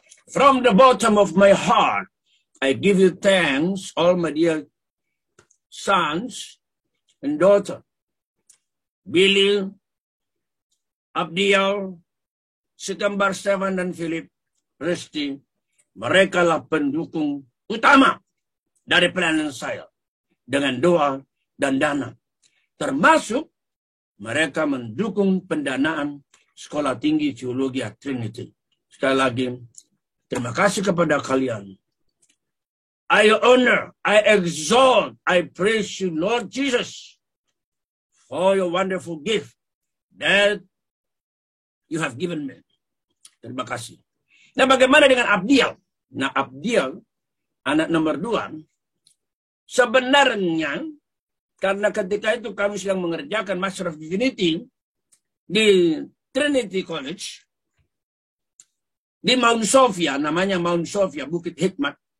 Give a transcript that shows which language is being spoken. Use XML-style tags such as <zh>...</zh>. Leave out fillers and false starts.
<en>From the bottom of my heart, I give you thanks, all my dear sons and daughter.</en> <id>Billy, Abdiel, Sikembar, Stefan, dan Philip, Resti, mereka lah pendukung utama dari pelayanan saya dengan doa dan dana. Termasuk mereka mendukung pendanaan Sekolah Tinggi Teologi Trinity. Sekali lagi, terima kasih kepada kalian.</id> <en>I honor, I exalt, I praise you, Lord Jesus, for your wonderful gift that you have given me.</en> <id>Terima kasih. Nah, bagaimana dengan Abdiel? Nah, Abdiel, anak nomor 2, sebenarnya Karena ketika itu kami sedang mengerjakan Master of Divinity di Trinity College, di Mount Sophia, namanya Mount Sophia, Bukit Hikmat.</id>